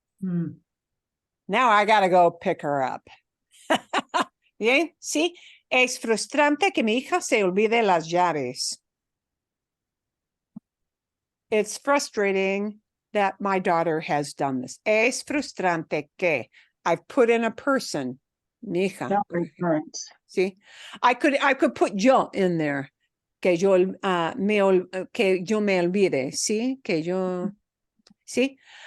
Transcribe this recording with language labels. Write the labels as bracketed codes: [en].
[en] Now I gotta go pick her up. [es] Bien, sí, es frustrante que mi hija se olvide las llaves. [en] It's frustrating that my daughter has done this. [es] Es frustrante que [en] I've put in a person, [es] mi hija. [en] See, I could put yo in there. [es] Que yo me olvide, sí, que yo, sí.